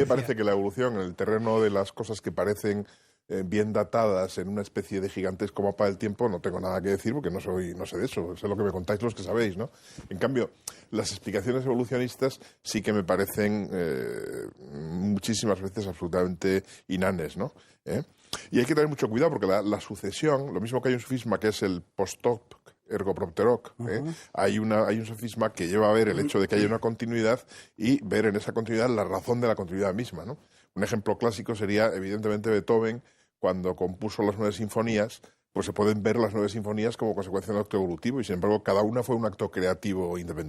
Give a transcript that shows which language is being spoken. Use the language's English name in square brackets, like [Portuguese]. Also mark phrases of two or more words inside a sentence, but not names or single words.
[Spanish] parece que la evolución en el terreno de las cosas que parecen bien datadas en una especie de gigantesco mapa del tiempo, no tengo nada que decir porque no sé de eso, sé lo que me contáis los que sabéis, ¿no? En cambio, las explicaciones evolucionistas sí que me parecen muchísimas veces absolutamente inanes, ¿no? Y hay que tener mucho cuidado porque la sucesión, lo mismo que hay un sofisma que es el [Latin] post-hoc ergo propter hoc, [Spanish] hay un sofisma que lleva a ver el hecho de que haya una continuidad y ver en esa continuidad la razón de la continuidad misma, ¿no? Un ejemplo clásico sería, evidentemente, Beethoven, cuando compuso las 9 sinfonías, pues se pueden ver las 9 sinfonías como consecuencia de un acto evolutivo y, sin embargo, cada una fue un acto creativo independiente.